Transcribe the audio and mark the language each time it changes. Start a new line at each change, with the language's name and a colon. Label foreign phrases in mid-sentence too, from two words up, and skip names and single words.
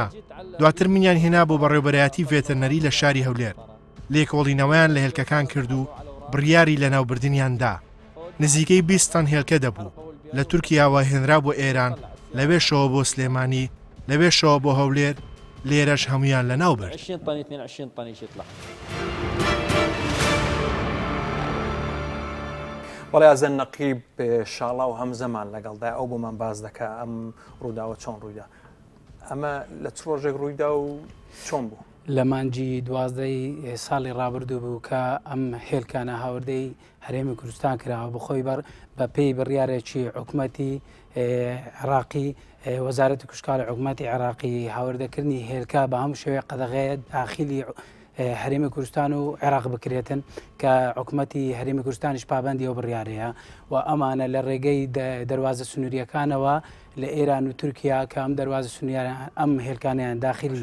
Central Kurdish: دواتر منیان هێنا بۆ بەڕێوەبەرایەتی ڤێتەرنەری لە شاری هەولێر. لێکۆڵینەوەیان لە هێلکەکان کرد و بڕیاری لەناوبردنیاندا. نزیکەی 20 تەن هێلکە دەبوو. لە تورکیاوە هێنرا بۆ ئێران، لەوێشەوە بۆ سلێمانی، لەوێشەوە بۆ هەولێر، لێرەش هەمویان لەناو برد.
Arabic: 20 طن 22 طن يطلع.
Central Kurdish: وڵی ئازەن نەقیب شاڵا و هەم زەمان لەگەڵدا ئەو بۆمان باز دەکا ئەم ڕووداوە چۆن ڕوویدا. ئەمە لە چ ڕۆژێک ڕوویدا و چۆن بوو؟ لە مانجی 12 ساڵی ڕابردوو بوو کە ئەم هێلکانە هاوردەی هەرێمی کوردستان کراوە بخۆی بە پێی بڕیارێکی حکوومەتی عراقی وەزارەتی کوشکاڵی حکوومەتی عراقی هاوردەکردنی هێلکە بە هەموو شێوەیە قەدەغەیە داخلی هەرێمی کوردستان و عێراق بکرێتن کە حکوومەتی هەرێمی کوردستانیش پابەندی ئەو بڕیارەیە و ئەمانە لە ڕێگەی دەواازە سنووریەکانەوە لە ئێران و تورکیا کە ئەم دەواازە سنووریان ئەم هێلکانیان داخلی